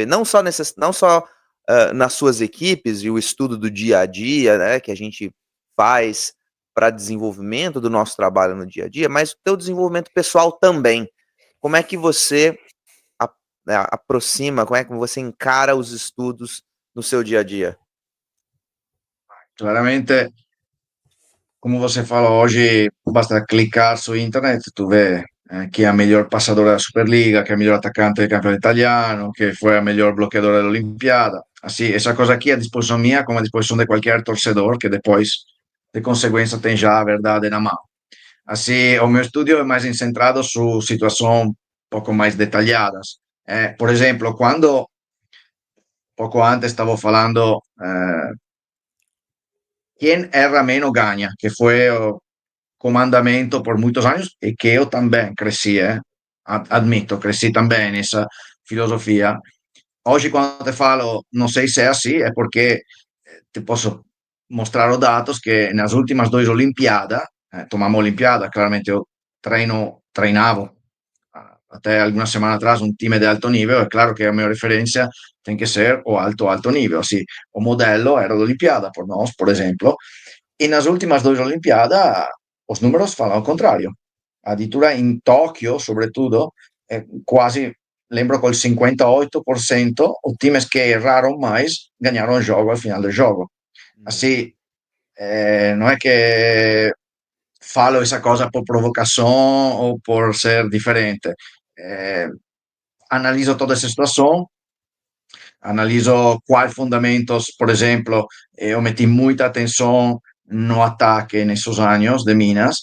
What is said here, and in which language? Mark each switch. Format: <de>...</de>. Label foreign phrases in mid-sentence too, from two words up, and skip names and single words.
<pt>Não só nas suas equipes e o estudo do dia a dia, né, que a gente faz para desenvolvimento do nosso trabalho no dia a dia, mas o teu desenvolvimento pessoal também. Como é que você aproxima, como é que você encara os estudos no seu dia a dia? Claramente, como você fala hoje, basta clicar su internet, tu vê</pt> <it>chi è</it> <pt>a melhor passadora da Superliga,</pt> <it>che è</it> <pt>a melhor atacante del campeonato italiano, che foi a melhor bloqueadora da Olimpiada. Assim, essa coisa aqui é à disposição minha, como à disposição de qualquer torcedor, que depois, de consequência, tem já a verdade na mão. Assim, o meu estudio é mais centrado su situações um pouco mais detalhadas. Por exemplo, quando pouco antes stavo falando,</pt> <es>quien erra menos gana, que fue comandamento por muchos años y que yo también crecí, admito, crecí también en esa filosofía.</es> <it>Oggi quando</it> <pt>te falo,</pt> <it>non sei se è così, è perché ti posso mostrare datos che nelle ultime due Olimpiadi,</it> <pt>tomamos Olimpiada,</pt> <it>chiaramente io</it> <pt>treinavo até</pt> <es>alguna semana</es> <pt>atrás un team de alto nível, é claro que a minha referência tem que ser o alto, alto nível. Assim, o modelo era l'Olimpiada, por nós, por exemplo, e nas últimas duas Olimpiadas os números falam ao contrário.</pt> <it>Addirittura in Tokyo, sobretudo, quasi,</it> <pt>lembro col 58%, os times que erraram mais ganharam o jogo</pt> <es>al final del</es> <pt>jogo. Assim, não é que falo essa coisa por provocação ou por ser diferente. Analiso toda essa situação, analiso quais fundamentos, por exemplo, eu meti muita atenção no ataque nesses anos de Minas.</pt>